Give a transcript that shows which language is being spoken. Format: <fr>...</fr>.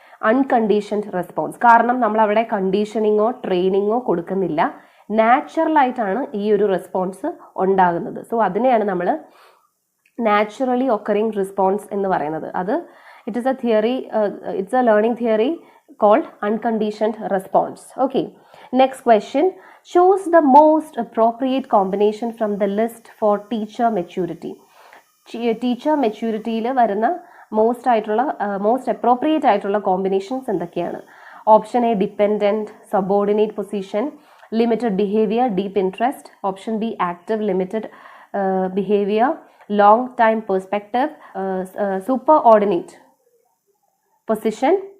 <ml>Unconditioned response. കാരണം നമ്മൾ അവിടെ കണ്ടീഷനിങ്ങോ ട്രെയിനിങ്ങോ കൊടുക്കുന്നില്ല, നാച്ചുറലായിട്ടാണ് ഈ ഒരു റെസ്പോൺസ് ഉണ്ടാകുന്നത്. സോ അതിനെയാണ് നമ്മൾ നാച്ചുറലി ഒക്കറിങ് റെസ്പോൺസ് എന്ന് പറയുന്നത്.</ml> <en>അത് it is a theory, it's a learning theory called unconditioned response. Okay, next question. Choose the most appropriate combination from the list for teacher maturity. Teacher maturity യിൽ വരുന്ന most appropriate ആയിട്ടുള്ള combinations എന്തൊക്കെയാണ്? Option A, dependent, subordinate position, limited behaviour, deep interest. Option B, active limited behaviour, long time perspective, superordinate position.</en>